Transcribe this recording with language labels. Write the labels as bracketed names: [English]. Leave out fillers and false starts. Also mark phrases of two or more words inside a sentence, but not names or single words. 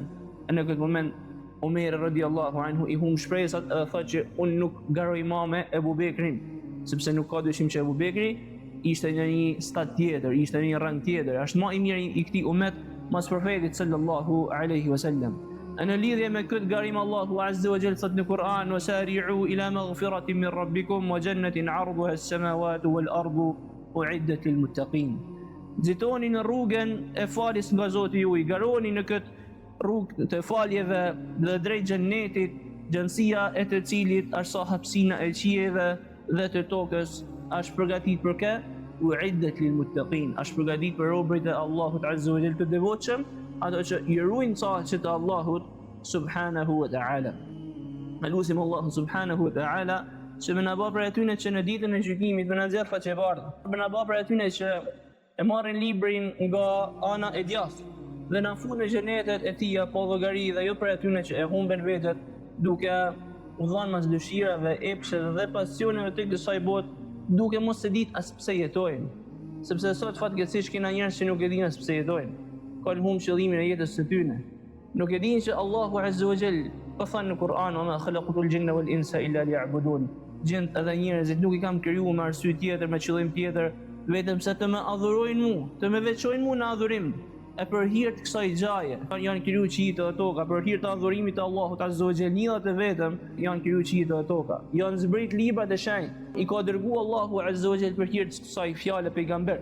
[Albanian] Në këtë moment Umeri [Arabic] رضي الله عنه [Albanian] i humb shpresat edhe thotë që unë nuk garoj më me Ebu Bekrin, sepse nuk ka dyshim që Ebu Bekri ishte në një stat tjetër, ishte në një rang tjetër, është më i miri i këtij umet mas profetit [Arabic] صلى الله عليه وسلم. [Albanian] Në lidhje me këtë garim Allahu [Arabic] عز وجل [Albanian] thot në Kur'an, [Arabic] وسارعوا إلى مغفرة من ربكم وجنة عرضها السماوات والأرض أعدت للمتقين. [Albanian] Nxitoni në rrugën e faljes nga Zoti juaj, garoni në këtë rrugë të faljeve dhe drejt xhennetit, gjendësia e të cilit është sa hapësina e qiejve dhe të tokës, është përgatitur për kë? [Arabic] أعدت للمتقين, [Albanian] është përgatitur për robërit e Allahut [Arabic] عز وجل [Albanian] të devotshëm, ato që i ruajnë saqet e Allahut [Arabic] سبحانه وتعالى. [Albanian] Lutim Allahu [Arabic] سبحانه وتعالى [Albanian] që më na bë për atyre që në ditën e gjykimit më na nxjerr faqe bardhë. Më na bë për atyre që e marrin librin nga ana e djathtë dhe na funë në xhenetet e tij apo llogari, dhe jo për atyre që e humben vetet duke u dhënë mas dëshirave, epsheve dhe pasioneve të kësaj bote, duke mos e ditë as pse jetojnë. Sepse sot fatkeqësisht kena njerëz që nuk e dinë as pse jetojnë. Kanë humb qëllimin e jetës së tyre. Nuk e dinë që Allahu [Arabic] عز وجل [Albanian] ka thënë në Kur'an, [Arabic] "وما خلقت الجن والإنس إلا ليعبدون." [Albanian] Gjinët edhe njerëzit nuk i kam krijuar me arsye tjetër, me qëllim tjetër, vetëm se të më adhurojnë mua, të më veçojnë mua në adhurim. E për hir të kësaj gjaje janë krijuar qiejtë dhe toka, për hir të adhurimit të Allahut [Arabic] عز وجل, [Albanian] njëllat e vetëm janë krijuar qiejtë dhe toka. Janë zbrit librat e shenjtë. I ka dërguar Allahu [Arabic] عز وجل [Albanian] për hir të kësaj fjale pejgamber.